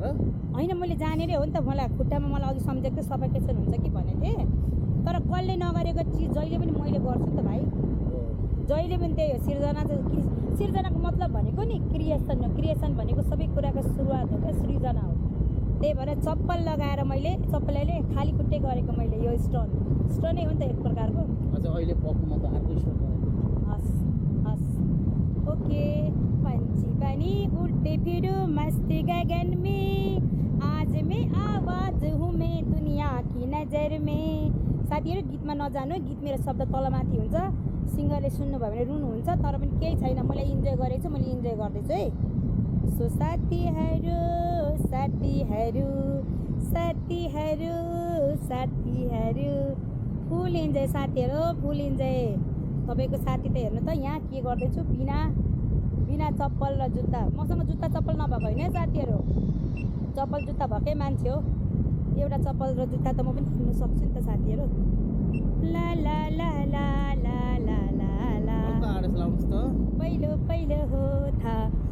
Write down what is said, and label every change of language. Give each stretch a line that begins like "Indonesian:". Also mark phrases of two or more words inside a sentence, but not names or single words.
Nepali: होइन मैले जानेरै हो नि त मलाई खुट्टामा मलाई अघि सम्झेको सफोकेसन हुन्छ कि भनेको थिएँ तर कसले नगरेको चिज जहिले पनि मैले गर्छु नि त भाइ जहिले पनि त्यही हो सिर्जनाको मतलब भनेको नि क्रिएसन भनेको सबै कुराको सुरुवात हो क्या सृजना हो त्यही भएर चप्पल लगाएर मैले चप्पलले खाली खुट्टै गरेको मैले यो स्टोनै हो नि त एक प्रकारको अझ अहिले पक्नुमा त अर्को स्टोन हस् ओके
Hindi: पंछी बनी उड़ते फिरू मस्त गगन में आज मैं आवाज हूँ मैं दुनिया की नजर में
Nepali: साथीहरू गीतमा नजानु गीत मेरो शब्द तलमाथि हुन्छ सिङ्गरले सुन्नुभयो भने रुनुहुन्छ तर पनि केही छैन मैले इन्जोय गरेको छु मैले इन्जोय गर्दैछु है सो साथीहरू
English: full enjoy
Nepali: साथीहरू
English: full enjoy
Nepali: तपाईँको साथी त हेर्नु त यहाँ के गर्दैछु बिना चप्पल र जुत्ता मसँग जुत्ता चप्पल नभएको होइन साथीहरू चप्पल जुत्ता भएकै मान्छे हो एउटा चप्पल र जुत्ता त म पनि किन्नु सक्छु नि त साथीहरू ला ला ला ला ला ला ला ला पहिलो हो था